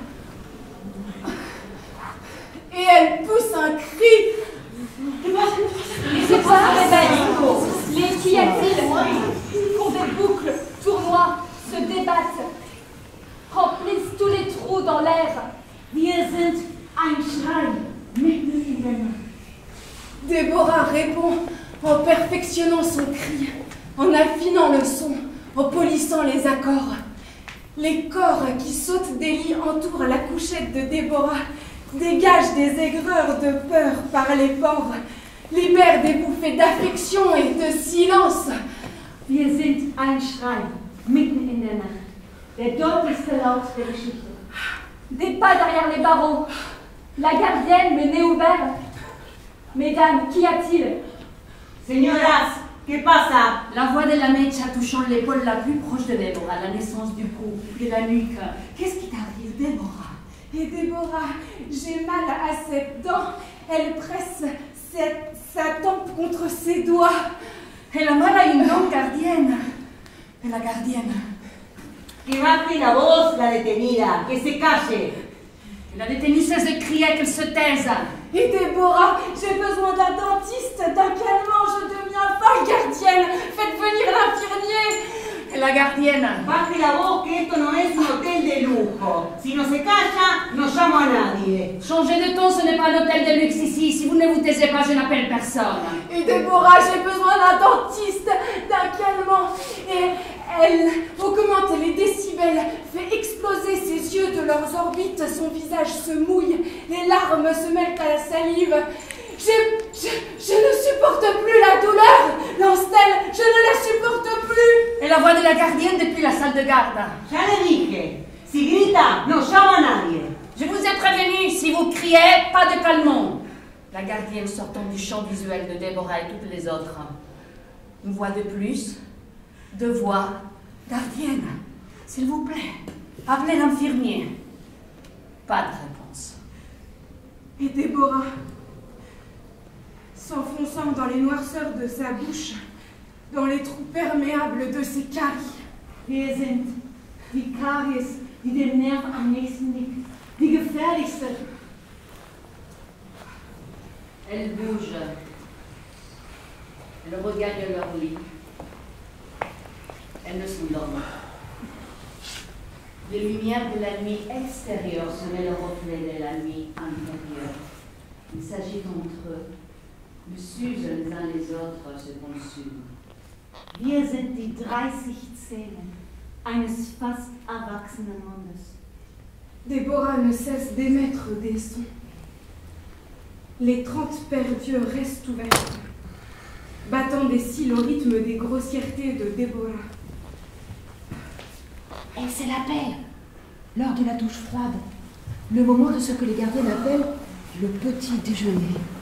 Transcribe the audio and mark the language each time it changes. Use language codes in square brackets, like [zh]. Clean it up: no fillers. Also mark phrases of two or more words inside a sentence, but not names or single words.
[fr] Et elle pousse un cri. Et c'est pas les qu'y a-t-il font des boucles, tournoient, se débattent, remplissent tous les trous dans dans l'air. [de] Wir sind ein Schrei mitten in der Nacht. [fr] Déborah répond en perfectionnant son cri, en affinant le son, en polissant les accords. Les corps qui sautent des lits entourent la couchette de Déborah, dégagent des aigreurs de peur par les pores, libèrent des bouffées d'affection et de silence. [de] Wir sind ein Schrei mitten in der Nacht. Der deutlichste Laut der Geschichte. [fr] Des pas derrière les barreaux. La gardienne, le nez ouvert. Mesdames, qu'y a-t-il? [es] Señoras, ¿qué pasa? [fr] La voix de la Mecha touchant l'épaule la plus proche de Déborah, la naissance du cou, de la nuque. Qu'est-ce qui t'arrive, Déborah? Et Déborah, j'ai mal à cette dent. Elle presse sa tempe contre ses doigts. Et la mala une dent gardienne. Et la gardienne. [es] Que baje la voz la detenida, que se calle. [fr] La détenue cesse de crier, qu'elle se taise. Et Déborah, j'ai besoin d'un dentiste, d'un calmant, je deviens folle, gardienne. Faites venir l'infirmier. Et la gardienne. [es] Baje la voz, que esto no es un hotel de lujo. Si no se calla, no llamo a nadie. [fr] Changez de ton, ce n'est pas un hôtel de luxe ici. Si vous ne vous taisez pas, je n'appelle personne. Et Déborah, j'ai besoin d'un dentiste, d'un calmant. Et elle augmente les décibels, fait exploser ses yeux de leurs orbites, son visage se mouille, les larmes se mêlent à la salive. Je ne supporte plus la douleur, lance-t-elle, je ne la supporte plus. Et la voix de la gardienne depuis la salle de garde. [es] Ya le dije, si grita, no llamo a nadie. [fr] Je vous ai prévenu, si vous criez, pas de calmant. La gardienne sortant du champ visuel de Déborah et toutes les autres. Une voix de plus, deux voix. Gardienne, s'il vous plaît, appelez l'infirmier. Pas de réponse. Et Déborah, s'enfonçant dans les noirceurs de sa bouche, dans les trous perméables de ses caries. [de] Wir sind die Karies, die dem Nerv am nächsten liegt. Die gefährlichste. [fr] Elles bougent. Elles regagnent leur lit. Elles ne s'endorment. Les lumières de la nuit extérieure se mêlent au reflet de la nuit intérieure. Ils s'agitent entre eux, ils s'usent les uns les autres, se consument. [de] Wir sind die 30 Zähne eines fast erwachsenen Hundes. [fr] Déborah ne cesse d'émettre des sons. Les 30 paires d'yeux restent ouvertes, battant des cils au rythme des grossièretés de Déborah. Elle c'est la paix. L'heure de la douche froide. Le moment de ce que les gardiens appellent le petit déjeuner.